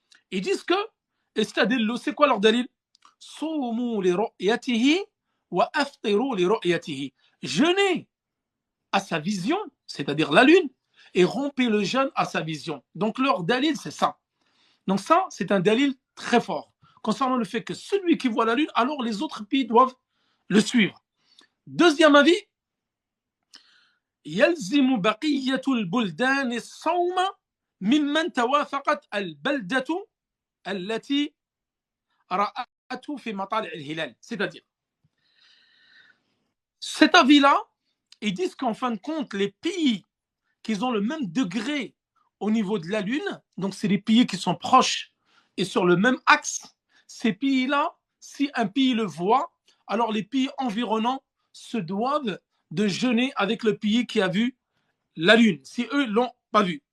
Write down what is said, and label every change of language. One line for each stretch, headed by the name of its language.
French: Ils disent que, c'est quoi leur dalil?
Arabic: Soumu li ru'yatihi wa aftiru li ru'yatihi.
French: Jeûnez à sa vision, c'est-à-dire la lune, et rompez le jeûne à sa vision. Donc leur dalil, c'est ça. Donc ça, c'est un dalil très fort concernant le fait que celui qui voit la lune, alors les autres pays doivent le suivre. Deuxième avis,
Arabic: يلزم بقية البلدان الصوم ممن توافقت البلدة التي رأته في مطالع الهلال.
French: C'est-à-dire, cet avis-là, ils disent qu'en fin de compte, les pays qui ont le même degré au niveau de la Lune, donc c'est les pays qui sont proches et sur le même axe, ces pays-là, si un pays le voit, alors les pays environnants se doivent de jeûner avec le pays qui a vu la lune, si eux ne l'ont pas vu.